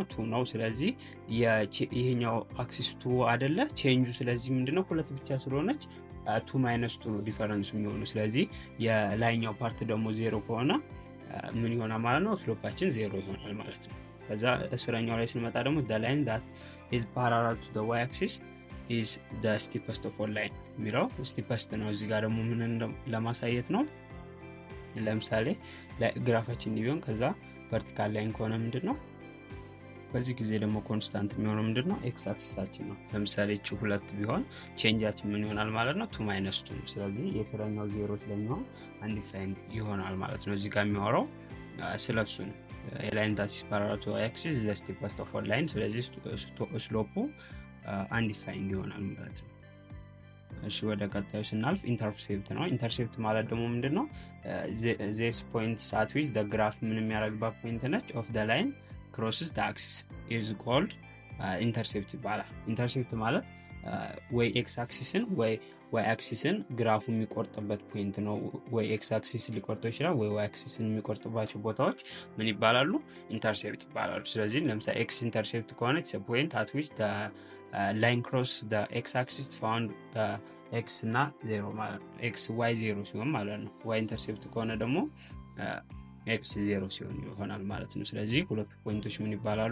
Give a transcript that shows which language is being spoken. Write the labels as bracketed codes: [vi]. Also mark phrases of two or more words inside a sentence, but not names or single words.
[am] 2 ነው። ስለዚህ ይሄኛው አክሲስ 2 አይደለ ቼንጁ። ስለዚህ ምንድነው? 2 ብቻ ስለሆነች 2 - 2 ነው ዲፈረንስ የሚሆነው። ስለዚህ የላይኛው ፓርት ደግሞ 0 ከሆነ ምን ይሆናል ማለት ነው? ስሎፓችን 0 ይሆናል ማለት ነው። ከዛ እስረኛው ላይ ስንመጣ ደግሞ [en] the line that is parallel to the y axis is the steepest of all line [am] የሚለው steepest ነው። እዚህ ጋር ደግሞ ምን ለማሳየት ነው? ለምሳሌ ግራፋችን ቢሆን ከዛ [en] vertical line [am] ከሆነ ምንድነው? በዚህ ጊዜ ደግሞ ኮንስታንት የሚሆነው ምንድነው? [en] x axis [am] ነው። ለምሳሌ እቺ 2 ቢሆን ቼንጃችን ምን ይሆናል ማለት ነው? 2 - 2። ስለዚህ የስረኛው 0 ስለሚሆን አንዲፋይንድ ይሆናል ማለት ነው። እዚህ ጋር የሚያወራው ስለሱ ነው። [en] line that is parallel to y axis is the steepest of all line። [am] ስለዚህ ስሎፑ አንዲፋይንድ ይሆናል ማለት ነው። እሺ ወደ ቀጣዩ ስናልፍ ኢንተርሴፕት ነው። ኢንተርሴፕት ማለት ደግሞ ምንድነው? [en] this point at which the graph [am] ምን የሚያደርግባት ፖይንት ነች [en] of the line crosses the axis is called intercept [am] ይባላል። ኢንተርሴፕት ማለት ወይ [en] x axis [am] ወይ [en] y axis [am] ግራፉ የሚቆርጥበት ፖይንት ነው። ወይ [en] x axis [am] ሊቆርጠው ይችላል፣ ወይ [en] y axis [am] የሚቆርጥባቸው ቦታዎች ምን ይባላሉ? ኢንተርሴፕት ይባላሉ። ስለዚህ ለምሳሌ [en] x intercept [am] ከሆነ [en] point at which line cross x axis found x [am] እና 0 ማለት ነው። ኤክስ ዋይ 0 ሲሆን ማለት ነው። [en] y intercept [am] ከሆነ ደግሞ ኤክስ 0 ሲሆን ይሆናል ማለት ነው። ስለዚህ ሁለቱ ፖይንቶች ምን ይባላሉ?